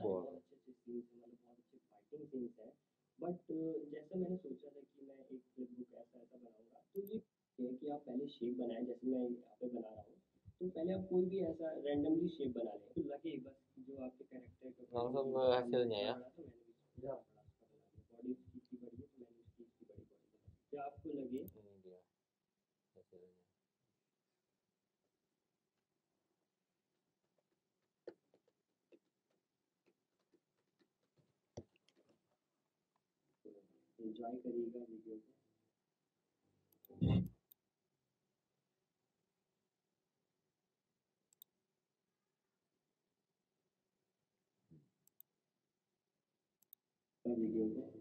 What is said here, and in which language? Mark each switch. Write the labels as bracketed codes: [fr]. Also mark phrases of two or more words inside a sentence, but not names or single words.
[hi] Ball. बहुत अच्छे अच्छे सीन्स हैं, मतलब बहुत अच्छे [en] fighting scenes [hi] हैं। बट जैसा मैंने सोचा था कि मैं एक [en] flip book [hi] ऐसा ऐसा बनाऊंगा, तो ये है कि आप पहले शेप बनाएं, जैसे मैं यहाँ पे बना रहा हूँ, तो पहले आप कोई भी ऐसा [en] randomly shape [hi] बना लें, तो लगे बस जो आपके कैरेक्टर का [id] Langsung ke hasilnya ya. [hi] बड़ा, तो मैंने भी बड़ा उसका बना दिया। बॉडी इसकी बड़ी है, तो मैंने इसकी बड़ी बॉडी बना दी। क्या आपको लगे [id] Ini dia hasilnya. [hi] एंजॉय करिएगा वीडियो को। वीडियो को